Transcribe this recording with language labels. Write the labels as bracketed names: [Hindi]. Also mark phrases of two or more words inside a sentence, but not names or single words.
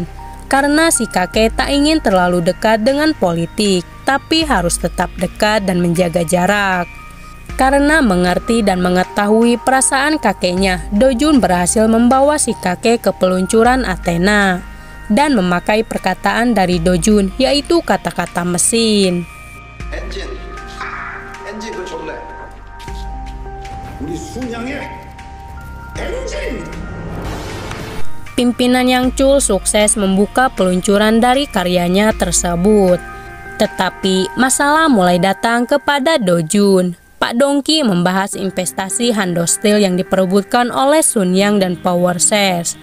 [Indonesian] Karena si kakek tak ingin terlalu dekat dengan politik, tapi harus tetap dekat dan menjaga jarak. Karena mengerti dan mengetahui perasaan kakeknya, Do Jun berhasil membawa si kakek ke peluncuran Athena dan memakai perkataan dari Do Jun, yaitu kata-kata mesin. [Korean] 엔진 그 좋네. 우리 순양의 엔진! [Indonesian] Pimpinan Yang Chul sukses membuka peluncuran dari karyanya tersebut. Tetapi masalah mulai datang kepada Do Jun. Pak Dongki membahas investasi Hando Steel yang diperebutkan oleh Sun Yang dan Power Shares.